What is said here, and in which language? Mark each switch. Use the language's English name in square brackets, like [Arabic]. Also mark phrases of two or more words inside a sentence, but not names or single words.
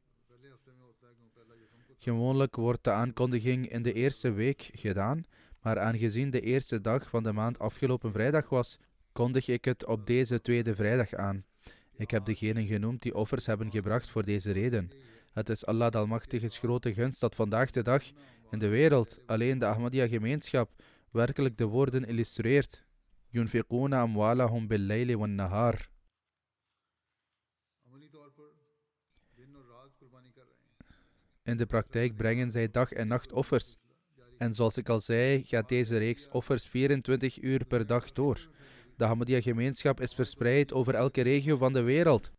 [Dutch] Gewoonlijk wordt de aankondiging in de eerste week gedaan, maar aangezien de eerste dag van de maand afgelopen vrijdag was, kondig ik het op deze tweede vrijdag aan. Ik heb degenen genoemd die offers hebben gebracht voor deze reden. Het is Allah de Almachtige's grote gunst dat vandaag de dag in de wereld alleen de Ahmadiyya-gemeenschap werkelijk de woorden illustreert. [Arabic] ينفقون أموالهم بالليل والنهار. [Dutch] In de praktijk brengen zij dag en nacht offers. En zoals ik al zei, gaat deze reeks offers 24 uur per dag door. De Ahmadiyya-gemeenschap is verspreid over elke regio van de wereld.